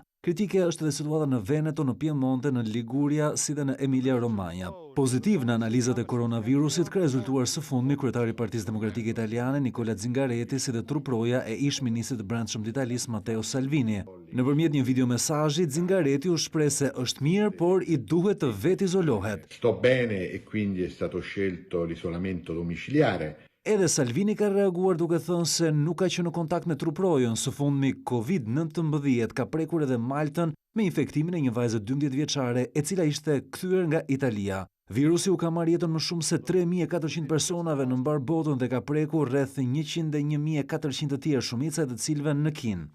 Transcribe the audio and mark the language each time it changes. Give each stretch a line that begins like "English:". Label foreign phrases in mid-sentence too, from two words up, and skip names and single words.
Albanian: Kritike është dhe situata në Veneto, në Piemonte, në Liguria, si dhe në Emilia-Romagna. Pozitiv në analizat e koronavirusit ka rezultuar së fundmi kryetari i Partisë Demokratike Italiane Nicola Zingareti, si dhe truproja e ish-ministrit të brendshëm të Italisë Matteo Salvini. Nëpërmjet një videomesazhi, Zingareti u shpreh se është mirë, por i duhet të vetë izolohet.
Italian: Sto bene e quindi è stato scelto l'isolamento domiciliare.
Albanian: Edhe Salvini ka reaguar duke thënë se nuk ka qenë në kontakt me truprojën. Së fundmi, COVID-19 ka prekur edhe Maltën me infektimin e një vajze 12 vjeçare, e cila ishte kthyer nga Italia. Virusi u ka marrë jetën më shumë se 3400 personave në mbar botën dhe ka prekur rreth 101.400 të tjerë, shumica e të cilëve në Kinë.